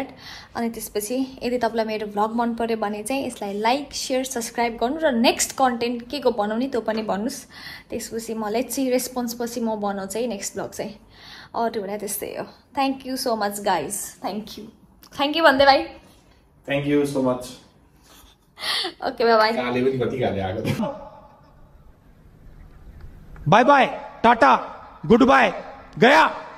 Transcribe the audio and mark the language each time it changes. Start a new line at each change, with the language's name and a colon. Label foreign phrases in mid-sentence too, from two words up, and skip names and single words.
Nepali: अनि त्यसपछि यदि तपाईँलाई मेरो भ्लग मन पर्यो भने चाहिँ यसलाई
English: like share subscribe
Nepali: गर्नु र
English: next content
Nepali: के को बनाउने त्यो पनि भन्नुहोस्। त्यसपछि मलाई चाहिँ रेस्पोन्स पछि म बनाउँछु है
English: next vlog
Nepali: चाहिँ। अरू बेला त्यस्तै हो।
English: thank you so much guys. thank you
Nepali: भन्दै भाइ।
English: thank you so much. okay bye bye bye tata good bye गया।